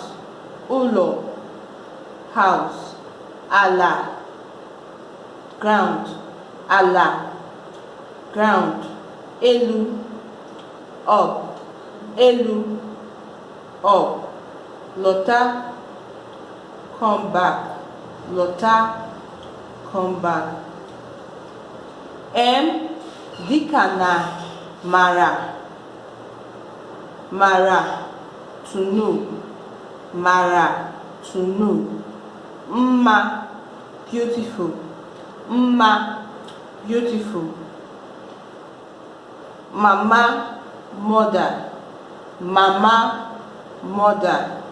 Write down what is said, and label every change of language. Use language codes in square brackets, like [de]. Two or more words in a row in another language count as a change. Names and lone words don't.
[ig] Ụlọ, house. Ala, ground. Ala, ground. Elu, up. [en] Elu, up. Lọta, come back. Lọta, come back. [ig] M dịka na mara. Mara, [en] to know. Mara, to know. Mma, beautiful. Mma, beautiful. Mama, mother. Mama, mother.